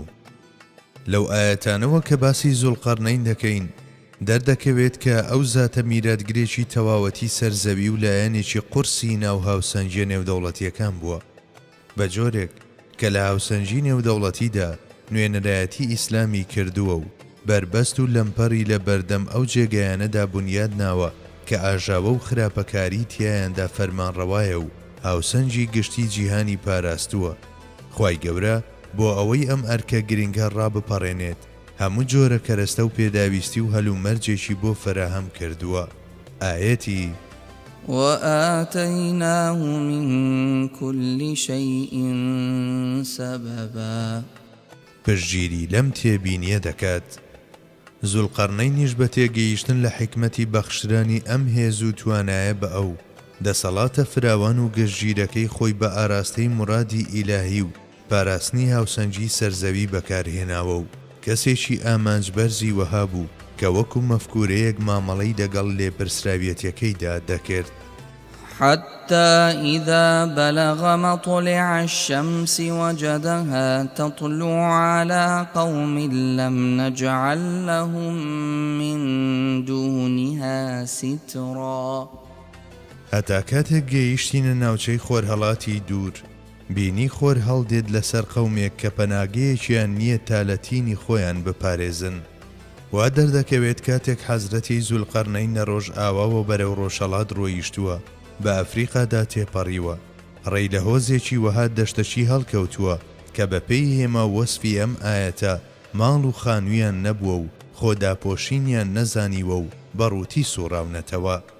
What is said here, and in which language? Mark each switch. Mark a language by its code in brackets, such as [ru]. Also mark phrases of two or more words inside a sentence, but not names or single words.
[ckb] لەو ئاەتانەوە کە باسی زولقەرنەین دەکەین دەردەکەوێت کە ئەو زاتە میراتگرێکی تەواوەتی سەرزەوی و لایەنێکی قورسی ناو هاوسەنجیە نێودەوڵەتیەکان بووە بە جۆرێک کە لە هاوسەنجی نێودەوڵەتیدا نوێنەرایەتی ئیسلامی کردووە و بربەست و لەمپەڕی لە بەردەم ئەو جێگەیانەدا بنیاد ناوە کە ئاژاوە و خراپەکاری تیایاندا فەرمانڕەوایە و هاوسەنجی گشتی جیهانی پاراستووە. خوای گەورە بۆ ئەوەی ئەم ئەرکە گرنگە ڕابپەڕێنێت هەموو جۆرە کەرەستە و پێداویستی و هەلومەرجێکی بۆ فراهەم کردووە. ئاەتی [ar] وآتيناه من كل شيء سببا [ckb] پشگیری لەم تێبینیە دەکات. زولقەرنەینیش بە تێگەیشتن لە حکمەتی بەخشرانی ئەم هێز و توانایە بە ئەو دەسەڵاتە فراوان و گەشتگیرەکەی خۆی بە ئاراستەی مورادی ئیلاهی و پاراستنی هاوسەنجی سەرزەوی بەکارهێناوە و کەسێکی ئامانجبەرزی وەها بوو کە وەکو مەفکورەیەک مامەڵەی لەگەڵ لێپرسراویەتیەکەیدا دەکرد. [ar] حتى إذا بلغ مطلع الشمس وجدها تطلع على قوم لم نجعل لهم من دونها سترا [ckb] هەتا کاتێک گەیشتینە ناوچەی خۆرهەڵاتی دوور بینی خۆر هەڵدێت لەسەر قەومێک کە پەناگەیەکیان نییە تا لە تینی خۆیان بپارێزن. وا دەردەکەوێت کاتێک حەزرەتی زولقەرنەین لە ڕۆژ ئاواوە بەرەو ڕۆژهەڵات ڕۆیشتووە بە ئەفریقادا تێپەڕیوە ڕێی لە هۆزێکی وەها دەشتەشی هەڵکەوتووە کە بەپێی هێما وەسفی ئەم ئاەتە ماڵ و خانوویان نەبووە و خۆداپۆشینیان نەزانیوە و بەڕووتی سوڕاونەتەوە.